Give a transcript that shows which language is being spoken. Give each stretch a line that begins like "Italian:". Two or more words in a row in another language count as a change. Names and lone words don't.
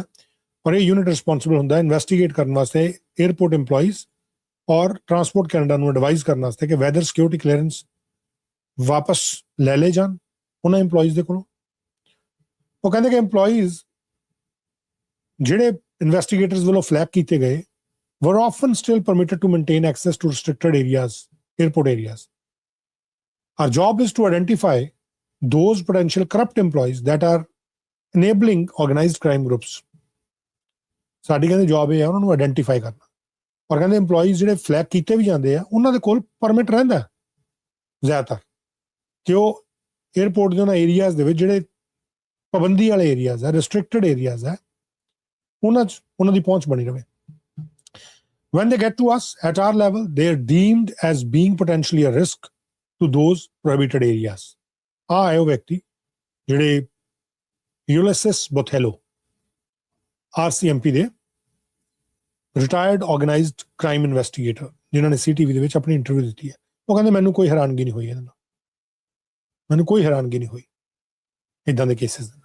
Punjabi: ਔਰ ਇਹ ਯੂਨਿਟ ਰਿਸਪੌਂਸਿਬਲ ਹੁੰਦਾ ਇਨਵੈਸਟੀਗੇਟ ਕਰਨ ਵਾਸਤੇ
English: airport employees
Punjabi: ਔਰ ਟਰਾਂਸਪੋਰਟ ਕੈਨੇਡਾ ਨੂੰ ਐਡਵਾਈਜ਼ ਕਰਨ ਵਾਸਤੇ ਕਿ
English: whether security clearance
Punjabi: ਵਾਪਸ ਲੈ ਲਏ ਜਾਣ ਉਹਨਾਂ EMPLOYEES ਦੇ ਕੋਲੋਂ। ਉਹ ਕਹਿੰਦੇ ਕਿ EMPLOYEES ਜਿਹੜੇ ਇਨਵੈਸਟੀਗੇਟਰਸ ਵੱਲੋਂ ਫਲੈਗ ਕੀਤੇ ਗਏ
English: were often still permitted to maintain access to restricted areas, airport areas. Our job is to identify those potential corrupt employees that are enabling organized crime groups.
Punjabi: ਸਾਡੀ ਕਹਿੰਦੇ ਜੌਬ ਇਹ ਹੈ ਉਹਨਾਂ ਨੂੰ ਆਇਡੈਂਟੀਫਾਈ ਕਰਨਾ। ਔਰ ਕਹਿੰਦੇ EMPLOYEES ਜਿਹੜੇ ਫਲੈਗ ਕੀਤੇ ਵੀ ਜਾਂਦੇ ਆ ਉਹਨਾਂ ਦੇ ਕੋਲ ਪਰਮਿਟ ਰਹਿੰਦਾ ਜ਼ਿਆਦਾਤਰ, ਕਿ ਉਹ 에ਅਰਪੋਰਟ ਦੇ ਉਹਨਾਂ ਏਰੀਆਜ਼ ਦੇ ਵਿੱਚ ਜਿਹੜੇ ਪਾਬੰਦੀ ਵਾਲੇ ਏਰੀਆਜ਼ ਹੈ,
English: restricted areas
Punjabi: ਹੈ, ਉਹਨਾਂ 'ਚ ਉਹਨਾਂ ਦੀ ਪਹੁੰਚ ਬਣੀ ਰਹੇ।
English: When they get to us at our level, they are deemed as being potentially a risk to those prohibited areas.
Punjabi: ਆਹ ਹੈ ਉਹ ਵਿਅਕਤੀ ਜਿਹੜੇ ਯੂਲਿਸਿਸ ਬੋਥੇਲੋ, RCMP ਦੇ
English: retired organized crime investigator,
Punjabi: ਜਿਨ੍ਹਾਂ ਨੇ CTV ਦੇ ਵਿੱਚ ਆਪਣੀ ਇੰਟਰਵਿਊ ਦਿੱਤੀ ਹੈ। ਉਹ ਕਹਿੰਦੇ ਮੈਨੂੰ ਕੋਈ ਹੈਰਾਨਗੀ ਨਹੀਂ ਹੋਈ ਇਹਨਾਂ ਨਾਲ, ਮੈਨੂੰ ਕੋਈ ਹੈਰਾਨਗੀ ਨਹੀਂ ਹੋਈ ਇੱਦਾਂ ਦੇ ਕੇਸਿਸ ਦੇ ਨਾਲ।